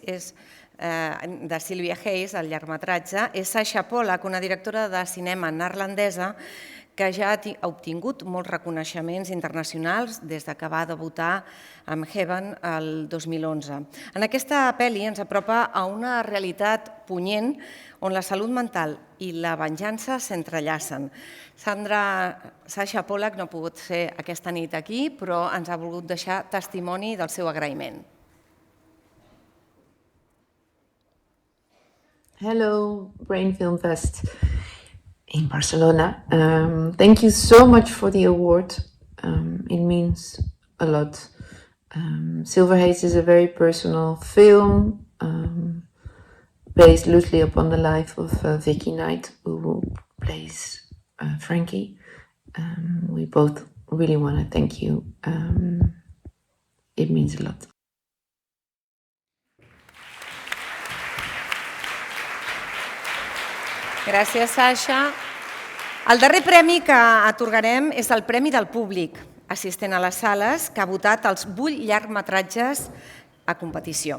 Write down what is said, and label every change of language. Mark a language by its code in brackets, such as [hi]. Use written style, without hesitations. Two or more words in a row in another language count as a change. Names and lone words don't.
[ca] de Sylvia Hayes, el llargmetratge, és Sasha Pollack, una directora de cinema neerlandesa que ja ha obtingut molts reconeixements internacionals des que va debutar amb Heaven el 2011. En aquesta pel·li ens apropa a una realitat punyent on la salut mental i la venjança s'entrellacen. Sasha Pollack no ha pogut ser aquesta nit aquí, però ens ha volgut deixar testimoni del seu agraïment. [en] Hello, Brain Film Fest in Barcelona. Thank you so much for the award. It means a lot. Silver Haze is a very personal film based loosely upon the life of Vicky Knight, who plays Frankie. We both really want to thank you. It means a lot. [ca] Gràcies, Sasha. El darrer premi que atorgarem és el Premi del Públic, assistent a les sales, que ha votat els 8 llargmetratges a competició.